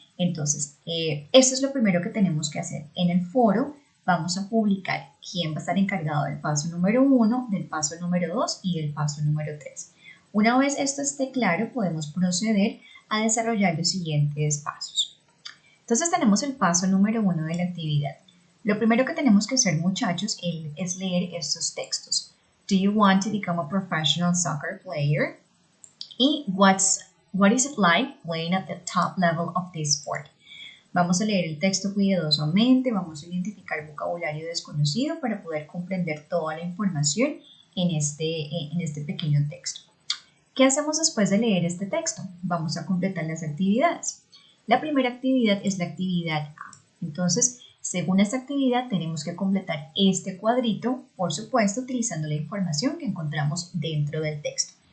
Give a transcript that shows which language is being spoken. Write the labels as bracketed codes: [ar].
[es] Entonces, esto es lo primero que tenemos que hacer. En el foro vamos a publicar quién va a estar encargado del paso número 1, del paso número 2 y del paso número 3. Una vez esto esté claro, podemos proceder a desarrollar los siguientes pasos. Entonces, tenemos el paso número 1 de la actividad. Lo primero que tenemos que hacer, muchachos, es leer estos textos. [en] Do you want to become a professional soccer player? [es] Y [en] what is it like playing at the top level of this sport? [es] Vamos a leer el texto cuidadosamente, vamos a identificar vocabulario desconocido para poder comprender toda la información en este pequeño texto. ¿Qué hacemos después de leer este texto? Vamos a completar las actividades. La primera actividad es la actividad A. Entonces, según esta actividad tenemos que completar este cuadrito, por supuesto, utilizando la información que encontramos dentro del texto.